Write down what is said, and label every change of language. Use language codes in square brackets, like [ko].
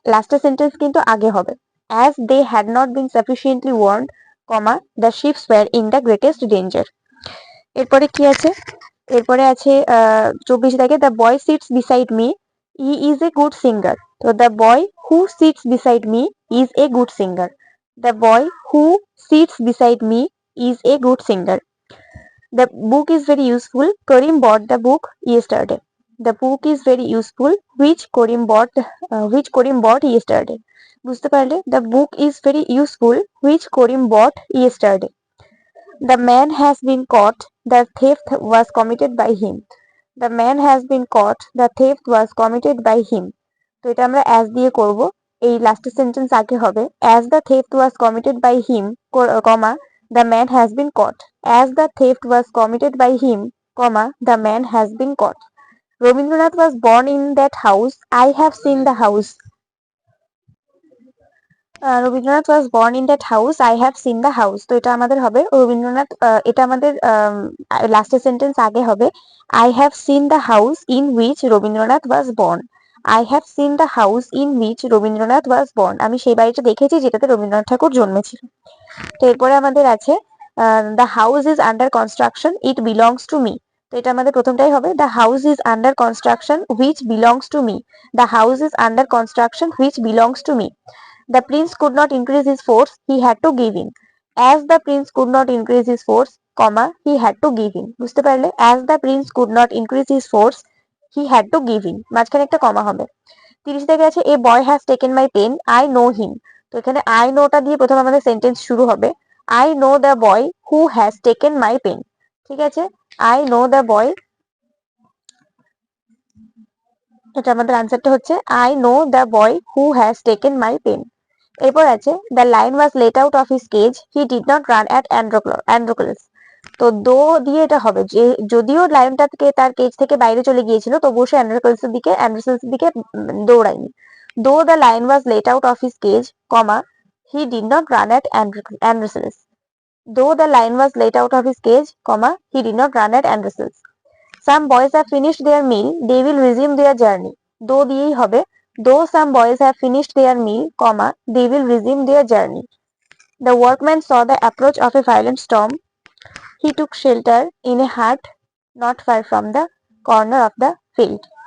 [bn] লাস্টের সেন্টেন্স কিন্তু আগে হবে। [en] As they had not been sufficiently warned, comma, the ships were in the greatest danger. [bn] এরপরে কি আছে? এরপরে আছে 24 থেকে [en] The boy sits beside me, he is a good singer. তো the boy who sits beside me is a good singer. The boy who sits beside me is a good singer. The book is very useful. Karim bought the book yesterday. The book is very useful, which Karim bought yesterday. [bn] বুঝতে পারলে? [en] The book is very useful, which Karim bought yesterday. The man has been caught. The theft was committed by him. The man has been caught. The theft was committed by him. [bn] তো এটা আমরা as দিয়ে করব। এই last sentence আগে হবে [en] as the theft was committed by him, comma, the man has been caught. As the theft was committed by him, comma, the man has been caught. Rabindranath was born in that house. I have seen the house. Rabindranath was born in that house, I have seen the house. [bn] তো এটা আমাদের হবে রবীন্দ্রনাথ, এটা আমাদের লাস্টের sentence আগে হবে [en] I have seen the house in which Rabindranath was born. I have seen the house in which Rabindranath was born. [bn] আমি সেই বাড়িটা দেখেছি যেটাতে রবীন্দ্রনাথ ঠাকুর জন্মেছিল। তো এরপরে আমাদের আছে [en] The house is under construction, it belongs to me. [bn] তো এটা আমাদের প্রথমটাই হবে [en] The house is under construction which belongs to me. The house is under construction which belongs to me. The prince could not increase his force, he had to give in. As the prince could not increase his force, comma, he had to give in. [bn] বুঝতে পারলে? [en] As the prince could not increase his force, he had to give in. [bn] মাঝখানে একটা কমা হবে। 30 থেকে আছে [en] a boy has taken my pen, I know him. [bn] তো এখানে I know টা দিয়ে প্রথমে আমাদের সেন্টেন্স শুরু হবে। [en] I know the boy who has taken my pen. [bn] ঠিক আছে? [en] I know the boy, [bn] এটা আমাদের আনসারটা হচ্ছে [en] I know the boy who has taken my pen. এরপর আছে the lion was let out of his cage, he did not run at Androcles. [bn] তো দো দিয়ে এটা হবে যে যদিও লায়নটা থেকে তার কেজ থেকে বাইরে চলে গিয়েছিল, তবুও সে অ্যান্ড্রোক্লসের দিকে দৌড়ায়নি। [en] Though the lion was let out of his cage, comma, he did not run at Androcles. Though the lion was let out of his cage, comma, he did not run at Androcles. Some boys have finished their meal, they will resume their journey. [bn] দো দিয়েই হবে [en] though some boys have finished their meal, comma, they will resume their journey. The workman saw the approach of a violent storm. He took shelter in a hut not far from the corner of the field.